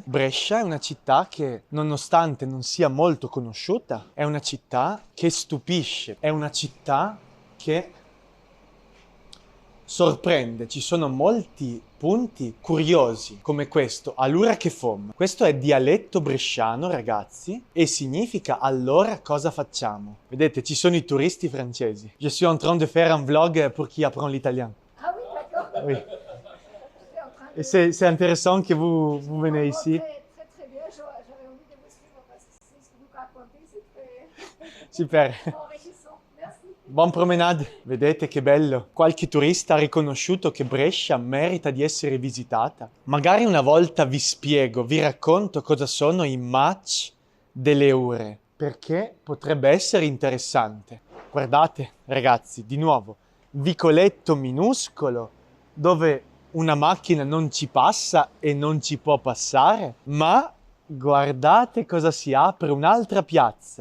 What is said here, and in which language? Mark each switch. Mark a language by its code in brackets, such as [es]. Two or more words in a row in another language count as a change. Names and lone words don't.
[it] Brescia è una città che, nonostante non sia molto conosciuta, è una città che stupisce, è una città che sorprende. Ci sono molti punti curiosi come questo, allora che fom. Questo è dialetto bresciano, ragazzi, e significa allora cosa facciamo. Vedete, ci sono i turisti francesi. [fr] Je suis en train de faire un vlog pour qui apprend l'italien. Ah oui, d'accord. Oui. J'étais en train de... Et c'est intéressant que vous venez ici. Très, très, très bien. J'avais envie de vous suivre parce que c'est ce que vous racontez, c'est très Super. enrichissant. Merci. [it] Buon promenade! Vedete che bello! Qualche turista ha riconosciuto che Brescia merita di essere visitata. Magari una volta vi spiego, vi racconto cosa sono i match delle ore, perché potrebbe essere interessante. Guardate, ragazzi, di nuovo, vicoletto minuscolo dove una macchina non ci passa e non ci può passare, ma guardate cosa si apre, un'altra piazza.